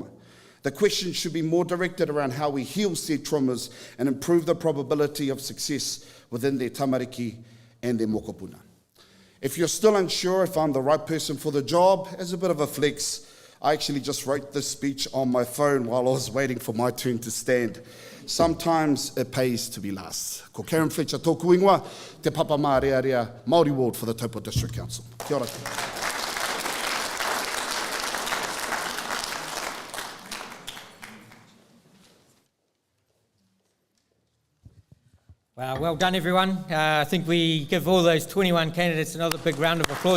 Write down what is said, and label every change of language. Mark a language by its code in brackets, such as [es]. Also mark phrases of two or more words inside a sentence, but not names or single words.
[en] The question should be more directed around how we heal said traumas and improve the probability of success within their tamariki and their mokopuna. If you're still unsure if I'm the right person for the job, as a bit of a flex, I actually just wrote this speech on my phone while I was waiting for my turn to stand. Sometimes it pays to be last. [mi] Ko Karen Fletcher tōku ingoa, te papa mā rea rea, Māori [en] Ward for the Taupō District Council. [mi] Kia ora. [en] Wow, well done everyone. I think we give all those 21 candidates another big round of applause.